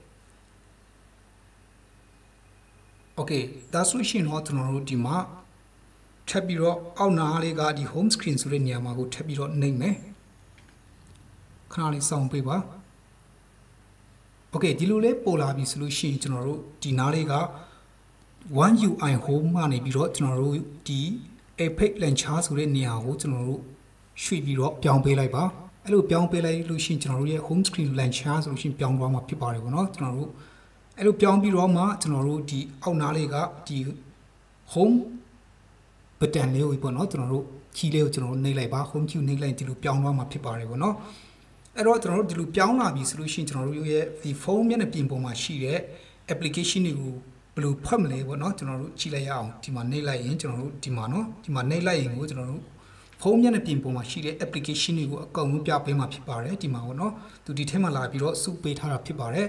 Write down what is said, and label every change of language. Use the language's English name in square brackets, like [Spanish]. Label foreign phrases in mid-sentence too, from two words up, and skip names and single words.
[Burmese] okay ဒါဆိုရှင်တော့ကျွန်တော်တို့ဒီမှာထပ်ပြီးတော့အောက်နားလေးကဒီ [English] home screen [Burmese] ဆိုတဲ့နေရာမှာကိုထပ်ပြီးတော့နှိပ်မယ်ခဏလေးစောင့်ပေးပါ okay ဒီလိုလေးပေါ်လာပြီဆိုလို့ရှိရင်ကျွန်တော်တို့ဒီနားလေးက [English] one UI home [Burmese] ကနေပြီးတော့ကျွန်တော်တို့ဒီ [English] effect launcher [Burmese] ဆိုတဲ့နေရာကိုကျွန်တော်တို့ရွှေ့ပြီးတော့ပြောင်းပေးလိုက်ပါအဲ့လိုပြောင်းပေးလိုက်လို့ရှိရင်ကျွန်တော်တို့ရဲ့ [English] home screen launcher [Burmese] ဆိုလို့ရှိရင်ပြောင်းသွားမှာဖြစ်ပါတယ်ပေါ့နော်ကျွန်တော်တို့အဲ့လိုပြောင်းပြီးတော့မှကျွန်တော်တို့ဒီအောက်နားလေးကဒီ [English] home button [Burmese] လေးကိုပေါ့နော်ကျွန်တော်တို့ key လေးကိုကျွန်တော်တို့နှိပ်လိုက်ပါ [English] home key [Burmese] နှိပ်လိုက်ဒီလိုပြောင်းသွားမှာဖြစ်ပါတယ်ပေါ့နော်အဲ့တော့ကျွန်တော်တို့ဒီလိုပြော င်းလာပြီဆိုလို့ရှိရင်ကျွန်တော်တို့ရဲ့ဒီ phone မျက်နှာပြင်ပေါ်မှာရှိတဲ့ application တွေကိုဘယ်လိုဖွက်မလဲပေါ့နော်ကျွန်တော်တို့ကြည့်လိုက်ရအောင်ဒီမှာနှိပ်လိုက်ရင်ကျွန်တော်တို့ဒီမှာနော်ဒီမှာနှိပ်လိုက်ရင်ကိုကျွန်တော်တို့ဖုန်းမျက်နှာပြင်ပေါ်မှာရှိတဲ့ application တွေကိုအကုန်လုံးပြပေးမှာဖြစ်ပါတယ်ဒီမှာပေါ့နော်သူဒီထဲမှာလာပြီးတော့စုပေးထားတာဖြစ်ပါတယ်